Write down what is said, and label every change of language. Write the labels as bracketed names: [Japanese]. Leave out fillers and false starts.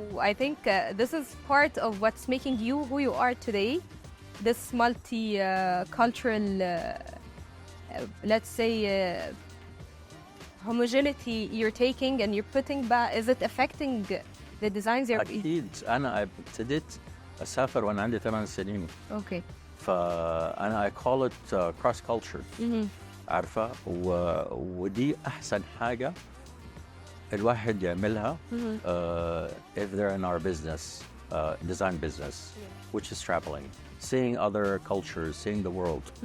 [English] I think this is part of what's making you who you are today. This multi-cultural, let's say, homogeneity you're taking and you're putting back. Is it affecting the designs you're... [Arabic] أكيد. أنا ابتديت أسافر وأنا عندي 8 سنين. [English] Okay. [Arabic] فأنا [English] I call it cross culture. [Arabic] عارفة ودي أحسن حاجة الواحد يعملها [English] if they're in our business, design business, which is traveling, seeing other cultures, seeing the world.